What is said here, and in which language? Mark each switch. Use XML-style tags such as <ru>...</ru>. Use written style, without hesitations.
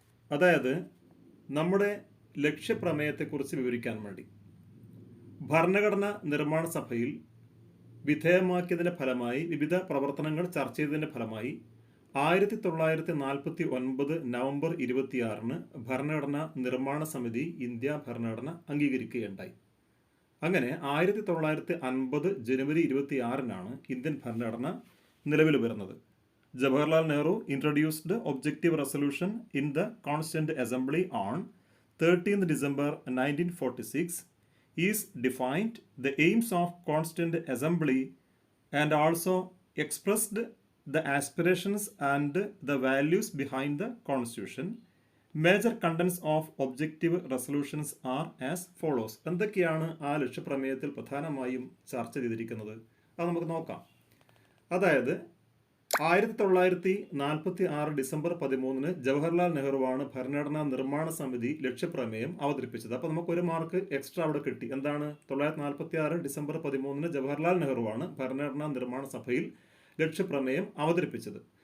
<ml>അതായത് നമ്മുടെ ലക്ഷ്യപ്രമേയത്തെക്കുറിച്ച് വിവരിക്കാൻ വേണ്ടി ഭരണഘടനാ നിർമ്മാണ സഭയിൽ വിധേയമാക്കിയതിൻ്റെ ഫലമായി വിവിധ പ്രവർത്തനങ്ങൾ ചർച്ച ചെയ്തതിൻ്റെ ഫലമായി 1949 നവംബർ 26 ഭരണഘടനാ നിർമ്മാണ സമിതി ഇന്ത്യ ഭരണഘടന അംഗീകരിക്കുകയുണ്ടായി. അങ്ങനെ 1950 ജനുവരി 26 ഇന്ത്യൻ ഭരണഘടന നിലവിൽ വരുന്നത്.</ml> <en>Jawaharlal Nehru introduced objective resolution in the Constituent Assembly on 13 December 1946 is defined the aims of Constituent Assembly and also expressed the aspirations and the values behind the Constitution. Major contents of objective resolutions are as follows.</en> <ml>എന്തൊക്കെയാണ് ആ ലക്ഷ്യപ്രമേയത്തിൽ പ്രധാനമായും ചർച്ച ചെയ്തിരിക്കുന്നത്? അത് നമുക്ക് നോക്കാം. അതായത് 1946 December 13 Jawaharlal നെഹ്റുവാണ് ഭരണഘടനാ നിർമ്മാണ സമിതി ലക്ഷ്യപ്രമേയം അവതരിപ്പിച്ചത്. അപ്പോൾ നമുക്ക് ഒരു മാർക്ക് എക്സ്ട്രാ അവിടെ കിട്ടി. എന്താണ്? 1946 ഡിസംബർ 13 ജവഹർലാൽ നെഹ്റുവാണ് ഭരണഘടനാ നിർമ്മാണ സഭയിൽ ലക്ഷ്യപ്രമേയം അവതരിപ്പിച്ചത്.</ml>